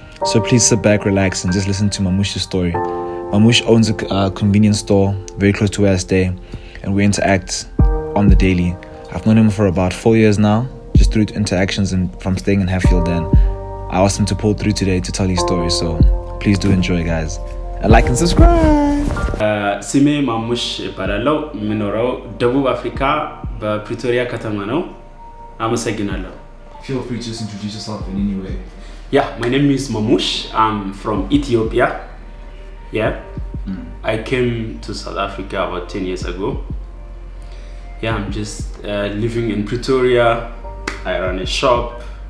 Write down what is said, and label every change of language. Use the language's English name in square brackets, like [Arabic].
[English] So please sit back, relax, and just listen to Mamush's story. Mamush owns a convenience store very close to where I stay, and we interact on the daily. I've known him for about 4 years now, just through interactions and from staying in Hatfield. And I asked him to pull through today to tell his story, so please do enjoy, guys. And like and subscribe! [Amharic] ስሜ ማሙሽ እባላለሁ። የምኖረው ደቡብ አፍሪካ በፕሪቶሪያ ከተማ ነው። አመሰግናለሁ። [English] Feel free to just introduce yourself in any way. Yeah, my name is Mamush. I'm from Ethiopia. Yeah. I came to South Africa about 10 years ago. Yeah, I'm just living in Pretoria. I run a shop.